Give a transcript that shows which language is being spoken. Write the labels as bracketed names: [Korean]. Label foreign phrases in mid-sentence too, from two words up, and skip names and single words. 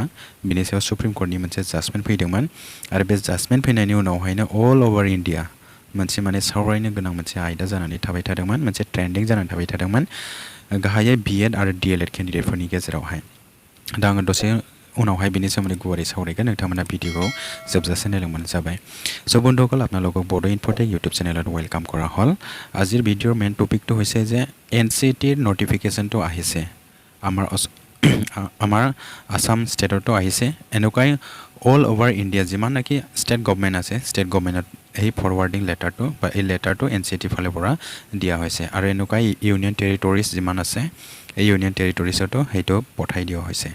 [Bodo] बिनि सायाव सुप्रिम कर्टनि मोनसे जाजमेन्ट फैदोंमोन आरो बे जाजमेन्ट फैनायनि उनावहायनो [English] all over India [Bodo] मोनसे सावरायनो गोनां मोनसे आयदा जानानै थाबाय थादोंमोन, मोनसे ट्रेन्डिं जानानै थाबाय थादोंमोन गाहायै B.Ed आरो DLED केन्डिडेटफोरनि गेजेरावहाय। दा आङो दसे उनावहाय बिनि सोमोन्दै गुवारै सावरायगोन, नोंथांमोना भिडिअखौ जोबजासे नायलांबानो जाबाय। [Assamese] सो বন্ধুসকল আপোনালোকক বড ইনফোটেক ইউটিউব চেনেলত ওয়েলকাম কৰা হ'ল। আজিৰ ভিডিঅ'ৰ [English] main topicটো [Assamese] হৈছে যে NCTE নটিফিকেশ্যনটো আহিছে আমাৰ আসাম ষ্টেটতো আহিছে। এনেকুৱাই [English] all over India [Assamese] যিমান নেকি [English] state government [Assamese] আছে [English] state governmentত [Assamese] এই [English] forwarding letterটো [Assamese] বা এই লেটাৰটো NCTE ফালৰ পৰা দিয়া হৈছে আৰু এনেকুৱাই [English] union territories [Assamese] যিমান আছে এই [English] union territoriesতো [Assamese] সেইটো পঠাই দিয়া হৈছে।